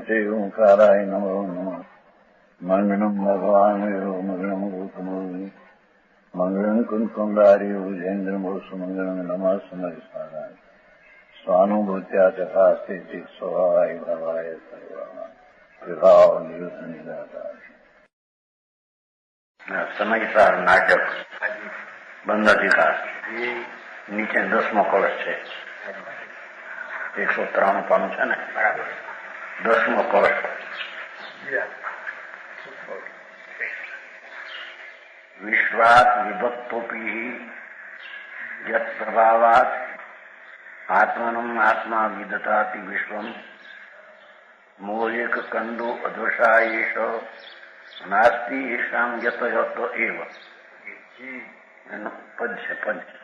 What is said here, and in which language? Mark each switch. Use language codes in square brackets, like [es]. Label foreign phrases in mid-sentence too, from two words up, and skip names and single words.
[sa] च ओंकाराय नमो नमः मङ्गलम् भगवान् वीरो मङ्गलम् रूपमोहि मङ्गलम् कुन्कुण्डारि भुजेन्द्रमोसु मङ्गलम् नमः समरिसाराय स्वानुभूत्या तथा स्थिति स्वभावाय भवाय विभाव निदाता [gu] સમયસાર નાટક બંધ અધિકાર નીચે 10મો કળશ છે 193 પાનું છે ને બરાબર 10મો કળશ [sa] વિશ્વાત વિભક્તોપી યત પ્રભાવાત આત્મનમ આત્મા વિદધાતિ વિશ્વમ મોહેક કંદો અધ્વસા એષ નાસ્તિ એષામ યત યત એવ [gu] એનું પદ છે પદ